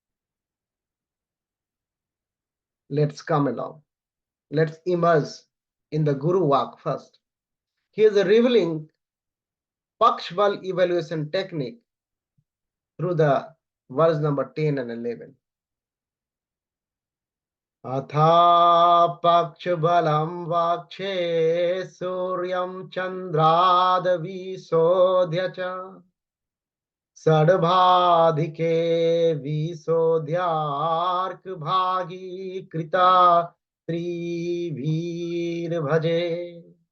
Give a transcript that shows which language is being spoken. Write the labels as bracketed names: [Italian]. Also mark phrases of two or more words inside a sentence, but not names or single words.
[English] Let's come along. Let's immerse in the Guru Vak first. He is revealing Pakshabal evaluation technique through the verse number 10 and 11. [Sanskrit] Atha Pakshabalam Vakshe Suryam Chandradavi Sodhyacha Sadbhadike Visodhyark Bhagi Krita Trivir Bhaje